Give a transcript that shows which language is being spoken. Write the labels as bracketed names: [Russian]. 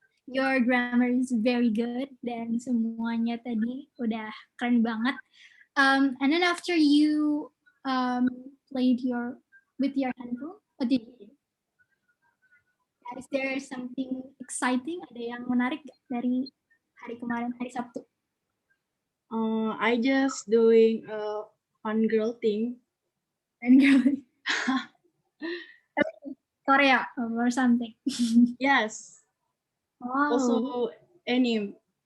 [English] Your grammar is very good [Indonesian] dan semuanya tadi udah keren banget. [English] And then after you played with your handphone, what did you do? Is there something exciting? [Indonesian] Ada yang menarik dari hari kemarin, hari Sabtu? [English] I just doing a fun girl thing. Fun girl. Korea or something. Yes. Wow. Also anime.